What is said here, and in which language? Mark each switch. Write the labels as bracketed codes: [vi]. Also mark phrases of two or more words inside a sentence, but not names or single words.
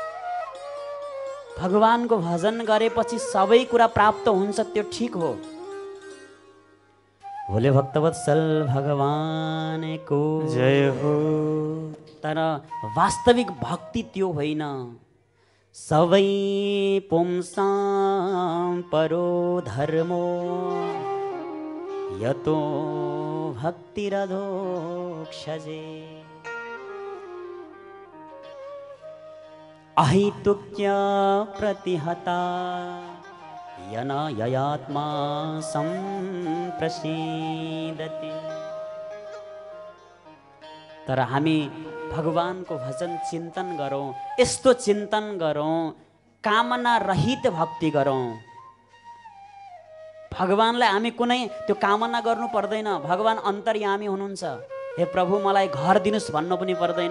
[ne] भगवानको भजन गरेपछि सबै कुरा प्राप्त हुन्छ, त्यो ठिक हो। भोले भक्तवत्सल भगवानको जय हो। तर वास्तविक भक्ति त्यो होइन। [sa] सबै पुंसां परो धर्मो यतो भक्तिरधोक्षजे। अहितुक्य प्रतिहता यन ययात्मा संप्रसीदति। [ne] तर हामी भगवानको भजन चिन्तन गरौँ, यस्तो चिन्तन गरौँ, कामना रहित भक्ति गरौँ। भगवानलाई हामी कुनै त्यो कामना गर्नु पर्दैन। भगवान अन्तर्यामी हुनुहुन्छ। हे प्रभु मलाई घर दिनुस् भन्नु पनि पर्दैन।